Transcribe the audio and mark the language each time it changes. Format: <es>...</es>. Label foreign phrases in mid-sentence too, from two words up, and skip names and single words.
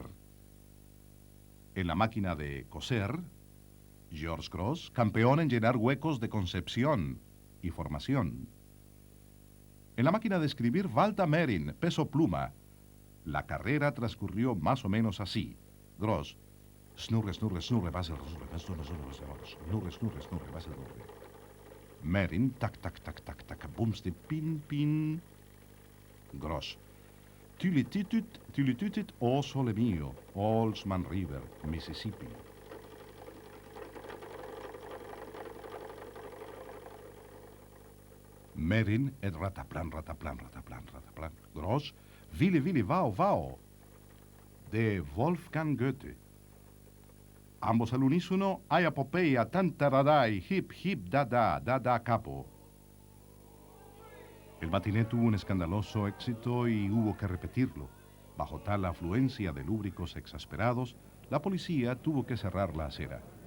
<es>En la máquina de coser, George Grosz, campeón en llenar huecos de concepción y formación. En la máquina de escribir, Walter Merrin, peso pluma. La carrera transcurrió más o menos así. Grosz: snurre, snurre, snurre, was snurre, snurre, snurre, was snurre. Merrin: tac, tac, tac, tac, tac, boomste, pin, pin. Grosz: tulitutit,</es> <it>o sole mio, Olsman River, Mississippi. Merrin: et rataplan, rataplan, rataplan, rataplan. Grosz: Willi, Willi, wow, wow.</it> <es>De Wolfgang Goethe. Ambos al unísono: ay apopeya, tantaradai, hip, hip, dada, dada, capo. El matiné tuvo un escandaloso éxito y hubo que repetirlo. Bajo tal afluencia de lúbricos exasperados, la policía tuvo que cerrar la acera.</es>